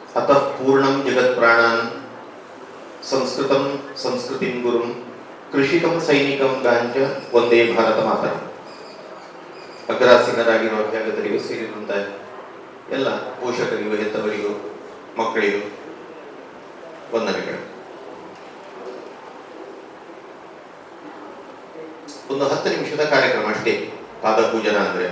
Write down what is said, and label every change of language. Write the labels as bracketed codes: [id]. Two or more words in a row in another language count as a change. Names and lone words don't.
[sa] अतः पूर्णं जगत्प्राणान् संस्कृतं संस्कृतिं गुरुं कृषिकं सैनिकं ಗಾಂಚ ಒಂದೇ ಭಾರತ ಮಾತರಂ. [kn] ಅಗ್ರಾಸೀನರಾಗಿರುವ ಅಭ್ಯಾಗತರಿಗೂ ಸೇರಿದಂತ ಎಲ್ಲ ಪೋಷಕರಿಗೂ ಹೆತ್ತವರಿಗೂ ಮಕ್ಕಳಿಗೂ ವಂದನೆಗಳು. ಒಂದು 10 ನಿಮಿಷದ ಕಾರ್ಯಕ್ರಮ ಅಷ್ಟೇ ಪಾದ ಪೂಜನ ಅಂದ್ರೆ.